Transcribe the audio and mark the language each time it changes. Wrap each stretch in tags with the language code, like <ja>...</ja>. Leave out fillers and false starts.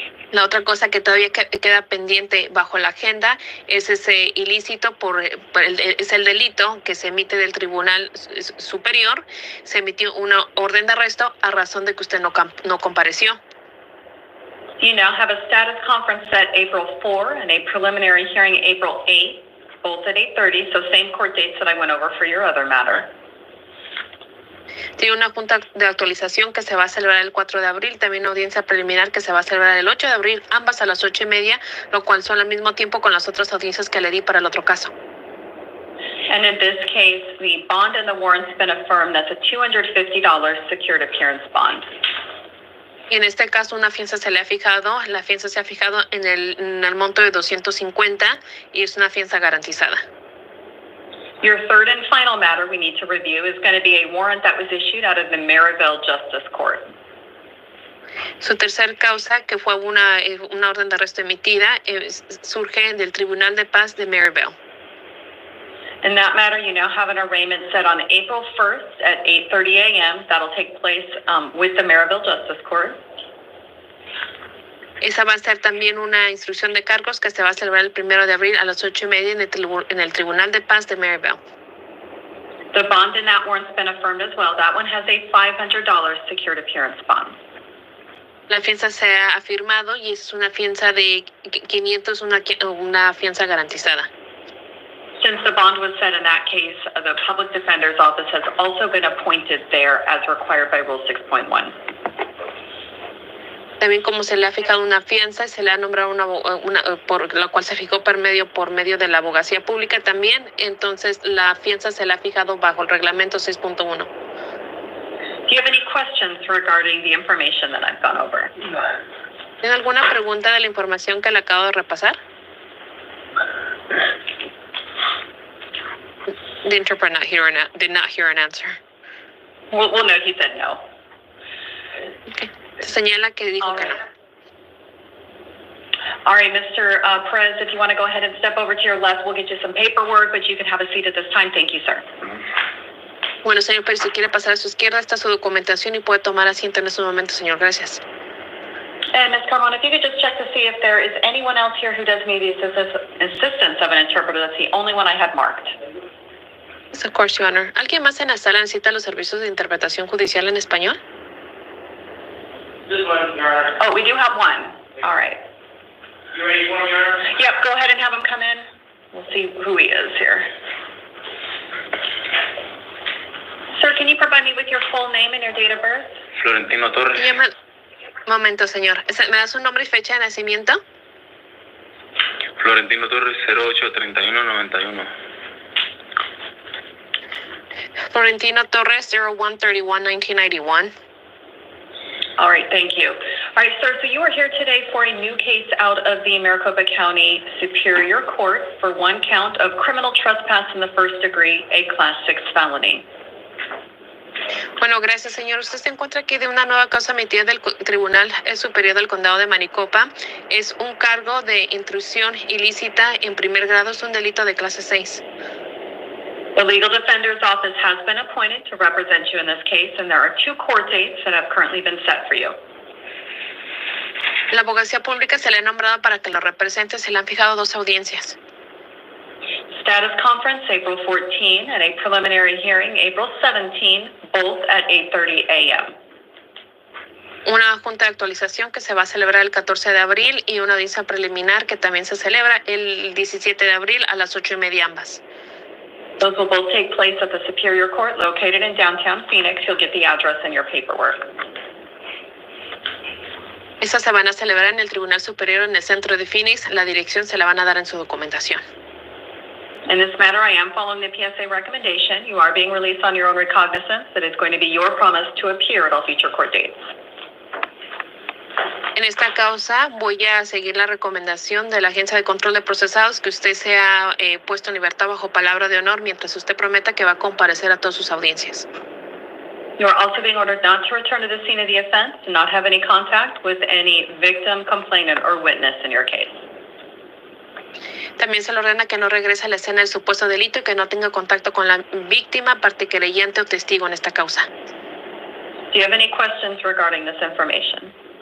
<es>La otra cosa que todavía queda pendiente bajo la agenda es ese ilícito es el delito que se emite del Tribunal Superior. Se emitió una orden de arresto a razón de que usted no compareció.</es> <en>You now have a status conference set April 4 and a preliminary hearing April 8, both at 8:30, so same court dates that I went over for your other matter.</en> <es>Tiene una junta de actualización que se va a celebrar el 4 de abril, también una audiencia preliminar que se va a celebrar el 8 de abril, ambas a las 8:30, lo cual son al mismo tiempo con las otras audiencias que le di para el otro caso.</es> <en>And in this case, the bond and the warrant's been affirmed. That's a $250 secured appearance bond.</en> <es>Y en este caso la fianza se ha fijado en el monto de 250 y es una fianza garantizada.</es> <en>Your third and final matter we need to review is going to be a warrant that was issued out of the Maryville Justice Court.</en> <es>Su tercer causa, que fue una orden de arresto emitida, surge del Tribunal de Paz de Maryville.</es> <en>In that matter, you now have an arraignment set on April 1st at 8:30 a.m. That'll take place with the Maryville Justice Court.</en> <es>Esa va a ser también una instrucción de cargos que se va a celebrar el 1 de abril a las 8:30 en el Tribunal de Paz de Maryville.</es> <en>The bond in that warrant's been affirmed as well. That one has a $500 secured appearance bond.</en> <es>La fianza se ha afirmado y es una fianza de 500, una fianza garantizada.</es> <en>Since the bond was set in that case, the Public Defender's Office has also been appointed there as required by Rule 6.1.</en> <es>También como se le ha fijado una fianza, se le ha nombrado por la cual se fijó por medio de la abogacía pública también, entonces la fianza se le ha fijado bajo el reglamento 6.1.</es> <en>Do you have any questions regarding the information that I've gone over?</en> <es>¿Tiene alguna pregunta de la información que le acabo de repasar?</es> <en>The interpreter did not hear an answer. Well, no, he said no.</en> <es>Okay. Señala que dijo que no.</es> <en>All right, Mr. Perez, if you want to go ahead and step over to your left, we'll get you some paperwork, but you can have a seat at this time. Thank you, sir.</en> <es>Bueno, señor Pérez, si quiere pasar a su izquierda, está su documentación y puede tomar asiento en este momento, señor. Gracias.</es> <en>And Ms. Ramon, if you could just check to see if there is anyone else here who does need the assistance of an interpreter. That's the only one I had marked. Yes, of course, Your Honor.</en> <es>¿Alguien más en la sala necesita los servicios de interpretación judicial en español?</es> <en>This one, Your Honor. Oh, we do have one. All right. You ready for him, Your Honor? Yep, go ahead and have him come in. We'll see who he is here. Sir, can you provide me with your full name and your date of birth? Florentino Torres.</en> <es>Momento, señor. ¿Me da su nombre y fecha de nacimiento? Florentino Torres, 08-31-91. Florentino Torres, 01/31/1991.</es> <en>All right, thank you. All right, sir, so you are here today for a new case out of the Maricopa County Superior Court for one count of criminal trespass in the first degree, a Class 6 felony.</en> <es>Bueno, gracias, señor. Usted se encuentra aquí de una nueva causa emitida del Tribunal Superior del Condado de Maricopa. Es un cargo de intrusión ilícita en primer grado. Es un delito de clase 6.</es> <en>The Legal Defender's Office has been appointed to represent you in this case, and there are 2 court dates that have currently been set for you.</en> <es>La abogacía pública se le ha nombrado para que lo represente. Se le han fijado 2 audiencias.</es> <en>Status conference, April 14, and a preliminary hearing, April 17, both at 8:30 a.m.</en> <es>Una junta de actualización que se va a celebrar el 14 de abril y una audiencia preliminar que también se celebra el 17 de abril a las 8:30 ambas.</es> <en>Those will both take place at the Superior Court located in downtown Phoenix. You'll get the address in your paperwork.</en> <es>Estas se van a celebrar en el Tribunal Superior en el centro de Phoenix. La dirección se la van a dar en su documentación.</es> <en>In this matter, I am following the PSA recommendation. You are being released on your own recognizance. It is going to be your promise to appear at all future court dates.</en> <es>En esta causa voy a seguir la recomendación de la Agencia de Control de Procesados que usted sea puesto en libertad bajo palabra de honor mientras usted prometa que va a comparecer a todas sus audiencias.</es> <en>You are also being ordered not to return to the scene of the offense and not have any contact with any victim, complainant, or witness in your case.</en> <es>También se le ordena que no regrese a la escena del supuesto delito y que no tenga contacto con la víctima, parte querellante o testigo en esta causa.</es> <en>Do you have any questions regarding this information?</en>